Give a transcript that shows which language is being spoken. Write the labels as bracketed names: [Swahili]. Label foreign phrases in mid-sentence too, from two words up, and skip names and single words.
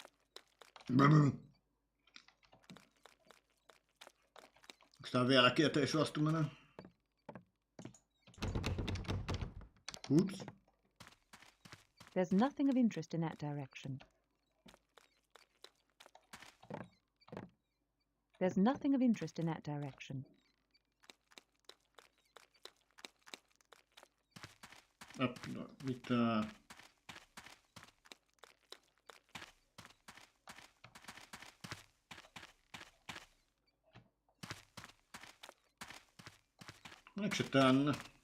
[Finnish] Onko tää vieläkin ettei suostu mennä? Oops. [English] There's nothing of interest in that direction. There's nothing of interest in that direction. [Finnish] Mitä? Oliko se tänne?